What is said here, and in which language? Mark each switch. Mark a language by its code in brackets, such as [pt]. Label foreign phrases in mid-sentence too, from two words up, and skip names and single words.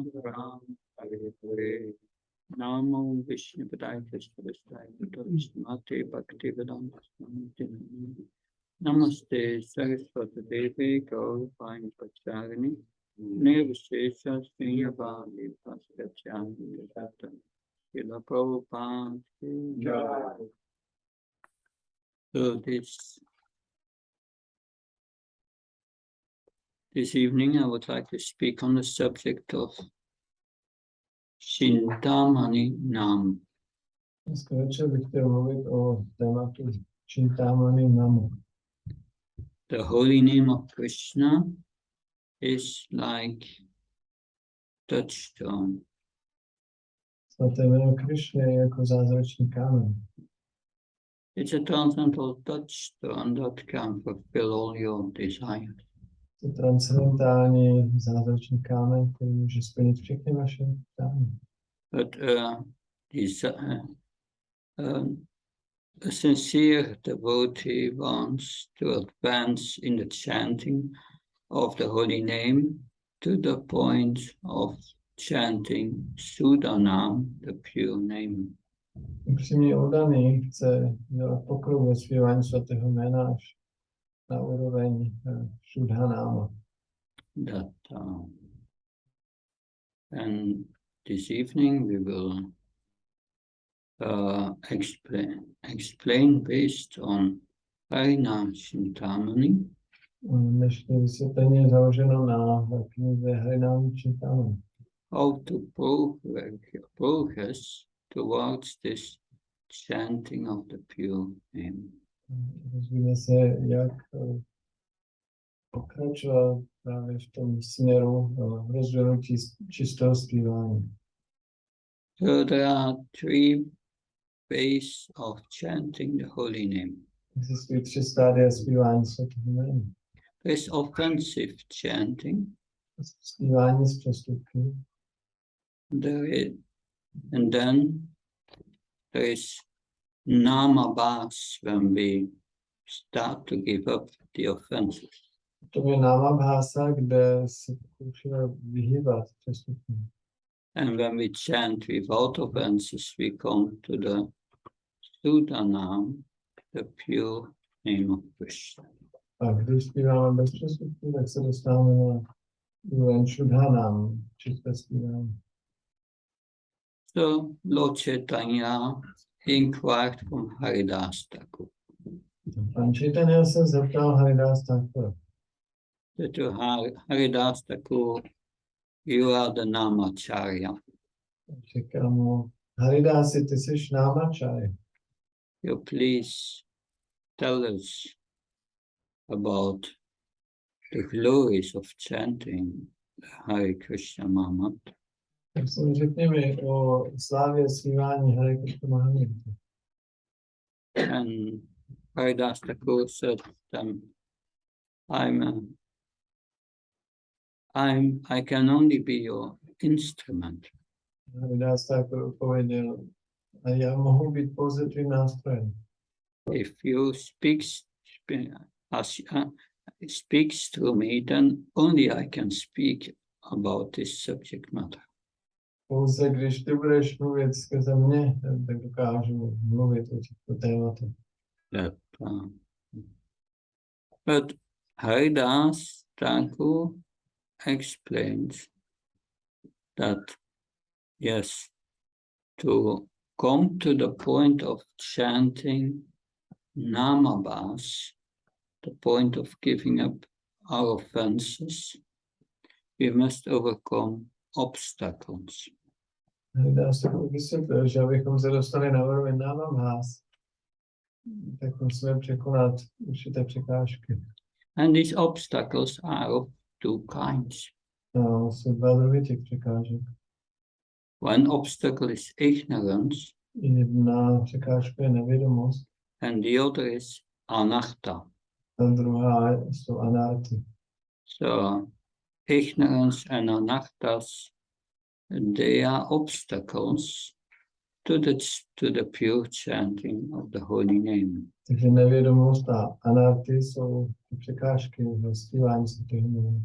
[sa] Ram Hare Hare Namo Vishnu Padaya Krishna Vishnu Bhakti Vedanta Swami Namaste Saraswati Devi Gaurvani Pacharini Nirvishesha Srinyavali Paskachani Yadata Srila Prabhupada Ki Jai. [en] So this evening I would like to speak on the subject of Cintamani Nam. [cs] Dneska večer bych chtěl mluvit o tématu Cintamani Namu. [en] The holy name of Krishna is like touchstone. [cs] Svaté jméno Krišny je jako zázračný kámen. [en] It's a transcendental touchstone that can fulfill all your desires. [cs] To transcendentální zázračný kámen, který může splnit všechny vaše přání. [en] But a sincere devotee wants to advance in the chanting of the holy name to the point of chanting Sudanam, the pure name. [cs] Upřímně oddaný chce dělat pokrok ve zpívání svatého jména až na úroveň Šudhanáma. [en] And this evening we will explain based on Harinama Cintamani. [cs] Dnešní vysvětlení je založeno na knize Harinama Cintamani. [en] How to progress towards this chanting of the pure name. [cs] Dozvíme se, jak pokračovat právě v tom směru rozvinutí čistého zpívání. [en] So there are three ways of chanting the holy name. [cs] Existují tři stádia zpívání svatého jména. [en] There's offensive chanting. [cs] Zpívání z přestupky. [en] And then there is namabhas when we start to give up the offenses. [cs] To je namabhasa, kde se pokoušíme vyhýbat přestupkům. [en] And when we chant without offenses, we come to the Sudanam, the pure name of Krishna. [cs] A když zpíváme bez přestupků, tak se dostáváme na úroveň Šudhanam, čisté zpívání. [en] So Lord Chaitanya inquired from Haridas Thakur. [cs] Pan Chaitanya se zeptal Haridas Thakura. [en] To Haridas Thakur, you are the Namacharya. [cs] Říkal mu, Haridasi, ty jsi Namacharya. [en] You please tell us about the glories of chanting the Hare Krishna Mahamantra. [cs] Tak si řekni mi o slávě zpívání Hare Krishna Mahamantra. [en] And Haridas Thakur said to them, I can only be your instrument. [cs] Haridas Thakur odpověděl, a já mohu být pouze tvým nástrojem. [en] If you speak speaks through me, then only I can speak about this subject matter. [cs] Pouze když ty budeš mluvit skrze mě, tak dokážu mluvit o těchto tématech. [en] But Haridas Thakur explains that, yes, to come to the point of chanting Namabhas, the point of giving up our offenses, we must overcome obstacles. [cs] Dá se to vysvětlit, že abychom se dostali na úroveň námabhás, tak musíme překonat určité překážky. [en] And these obstacles are of two kinds. [cs] Jsou dva druhy těch překážek. [en] One obstacle is ignorance, [cs] Jedna překážka je nevědomost, [en] and the other is anartha. [cs] a druhá jsou anarty. [en] So, ignorance and anarthas, they are obstacles to the pure chanting of the holy name. [cs] Takže nevědomost a anarty jsou ty překážky v zpívání svatého jména.